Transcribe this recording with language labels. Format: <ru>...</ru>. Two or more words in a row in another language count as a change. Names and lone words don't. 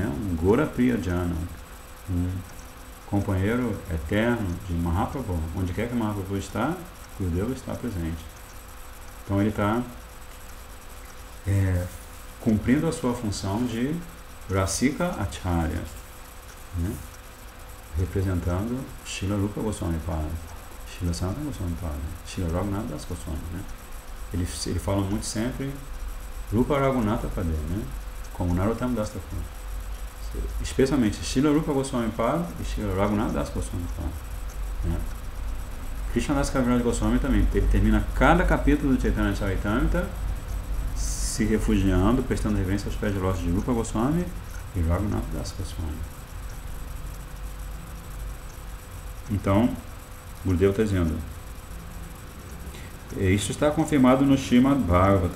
<pt>Um</pt> <sa>Gora Priyajana,</sa> <pt>um companheiro eterno de Mahaprabhu, onde quer que Mahaprabhu está, Gurudeva está presente. Então ele está cumprindo a sua função de</pt> <sa>Rasika Acharya,</sa> <pt>né? Representando Srila Rupa Goswami Pada, Srila Sanatana Goswami Pada, Srila Raghunatha Das Goswami, né? Ele fala muito sempre Rupa Raghunatha Pada, né? Como Narottam Das Thakur. Especialmente Srila Rupa Goswami Pada e Srila Raghunatha Das Goswami Pada, né? Krishnadas Kaviraj Goswami também, ele termina cada capítulo do Chaitanya Charitamrita se refugiando, prestando reverência aos pés de lótus de Rupa Goswami e Raghunatha Das Goswami. Então, Gurudeva está dizendo, isso está confirmado no Srimad Bhagavatam.</pt>